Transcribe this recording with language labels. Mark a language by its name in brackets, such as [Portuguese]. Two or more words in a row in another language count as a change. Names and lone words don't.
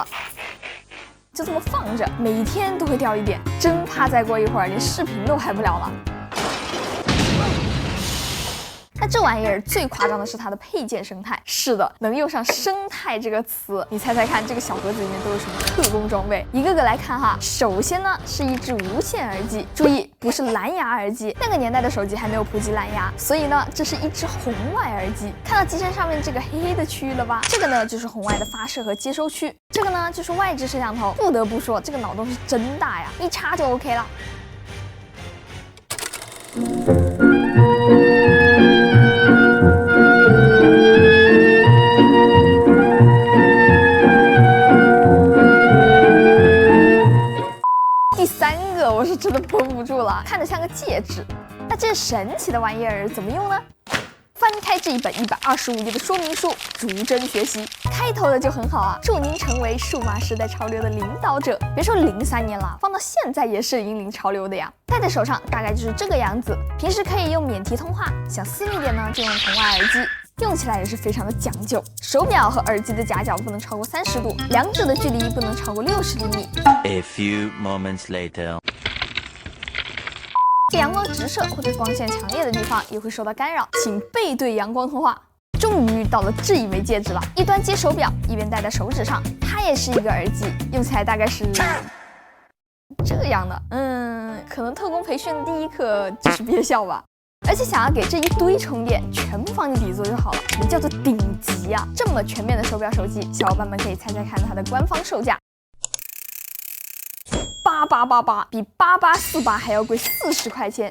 [Chinese] 就這麼放着，每天都會掉一點，真怕再過一會兒連視頻都拍不了了。那這玩意兒最誇張的是它的配件生態，是的，能用上生態这個詞。你猜猜看，這個小盒子裡面都有什麼特工裝備？一個個來看哈。首先呢，是一只無線耳機，注意不是藍牙耳機，那個年代的手機還沒有普及藍牙，所以呢，這是一只紅外耳機。看到機身上面這個黑黑的區域了吧？這個呢就是紅外的發射和接收區，這個呢就是外置攝像頭。不得不說，這個腦洞是真大呀，一插就 OK 了。我是真的绷不住了，看着像个戒指。那这神奇的玩意兒怎麼用呢？翻開這一本125頁的說明書，逐幀學習。開頭的就很好啊，祝您成為數碼時代潮流的領導者。別說03年了，放到現在也是引領潮流的呀。戴在手上大概就是這個樣子，平時可以用免提通話，想私密點呢就用紅外耳機。用起來也是非常的講究，手錶和耳機的夾角不能超過30度，兩者的距離不能超過60厘米。 [English] A few moments later， [Chinese] 陽光直射或者光線強烈的地方也會受到干擾，請背對陽光通話。終於到了這一枚戒指了，一端接手錶，一邊戴在手指上，它也是一個耳機，用起來大概是這樣的。可能特工培訓的第一課就是憋笑吧。而且想要給這一堆充電全部放進底座就好了，什麼叫做頂級啊？這麼全面的手錶手機，小伙伴們可以猜猜看它的官方售價，8888，比8848還要貴40塊錢。